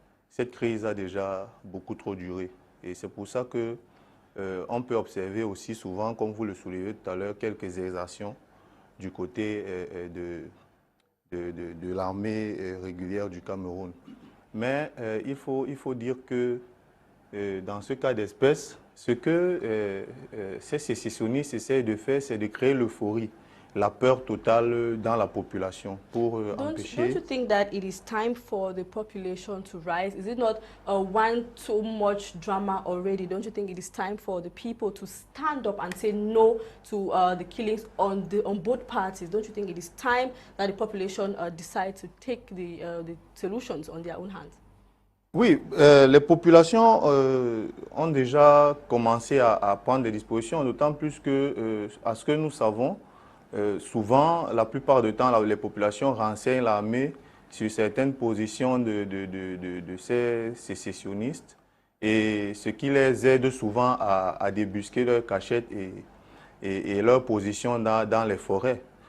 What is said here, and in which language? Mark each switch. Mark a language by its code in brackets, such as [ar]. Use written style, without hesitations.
[fr] cette crise a déjà beaucoup trop duré. Et c'est pour ça que on peut observer aussi souvent, comme vous le soulevez tout à l'heure, quelques exactions du côté de l'armée régulière du Cameroun. Mais il faut dire que dans ce cas d'espèce, ce que ces sécessionnistes essaient de faire, c'est de créer l'euphorie, la peur totale dans la population pour empêcher... [en] Don't you think that it is time for the population to rise? Is it not one too much drama already? Don't you think it is time for the people to stand up and say no to the killings on both parties? Don't you think it is time that the population decide to take the solutions on their own hands? [fr] Oui, les populations ont déjà commencé à prendre des dispositions, d'autant plus que, à ce que nous savons, souvent, la plupart du temps, les populations renseignent l'armée sur certaines positions de ces sécessionnistes, et ce qui les aide souvent à débusquer leurs cachettes et leurs positions dans les forêts.